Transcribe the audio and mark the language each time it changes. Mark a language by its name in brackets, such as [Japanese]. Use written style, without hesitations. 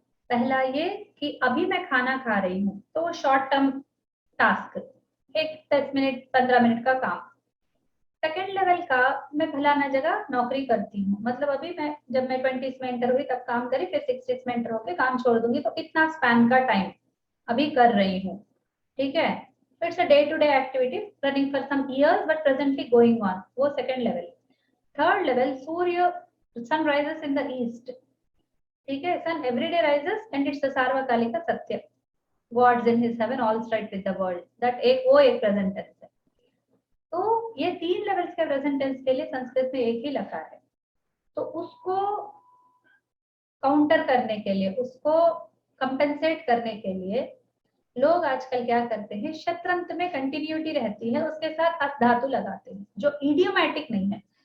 [Hindi] पहला ये कि अभी मैं खाना खा रही हूँ, तो वो शॉर्ट टर्म टास्क, एक 10 मिनट 15 मिनट का काम। सेकेंड लेवल का, मैं फलाना जगह नौकरी करती हूँ, मतलब अभी मैं जब मैं 20s में एंटर हुई तब काम करी, फिर 60s में एंटर होकर काम छोड़ दूंगी, तो इतना स्पैन का टाइम अभी कर रही हूँ। ठीक है, [English] it's a day-to-day activity running for some years but presently going on, वो second level. Third level, sun rises in the east. [Hindi] ठीक है, [English] sun every day rises and it's the सार्वकालिक सत्य, gods in his heaven all straight with the world, that वो एक present tense है। [Hindi] तो ये 3 levels के प्रेजेंट टेंस के लिए संस्कृत में एक ही लकार है। तो उसको काउंटर करने के लिए, उसको कंपेंसेट करने के लिए लोग आजकल क्या करते हैं, शत्रंत में कंटिन्यूटी रहती है, उसके साथ अस धातु लगाते हैं जो इडियोमैटिक नहीं है।